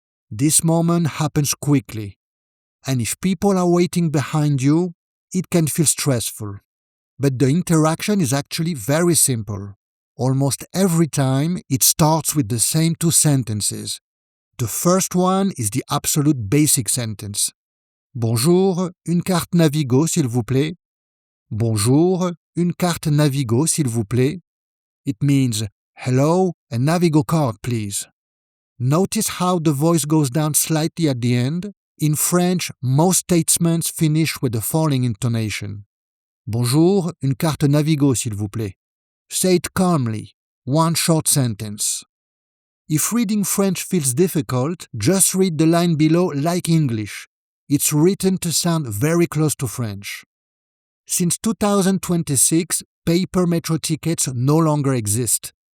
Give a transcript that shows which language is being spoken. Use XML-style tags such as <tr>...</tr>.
<en>This moment happens quickly. And if people are waiting behind you, it can feel stressful. But the interaction is actually very simple. Almost every time, it starts with the same 2 sentences. The first one is the absolute basic sentence.</en> <fr>Bonjour, une carte Navigo, s'il vous plaît. Bonjour, une carte Navigo, s'il vous plaît.</fr> <en>It means, hello, a Navigo card, please. Notice how the voice goes down slightly at the end. In French, most statements finish with the following intonation.</en> <fr>Bonjour, une carte Navigo, s'il vous plaît.</fr> <en>Say it calmly, one short sentence. If reading French feels difficult, just read the line below like English. It's written to sound very close to French. Since 2026, paper metro tickets no longer exist.</en>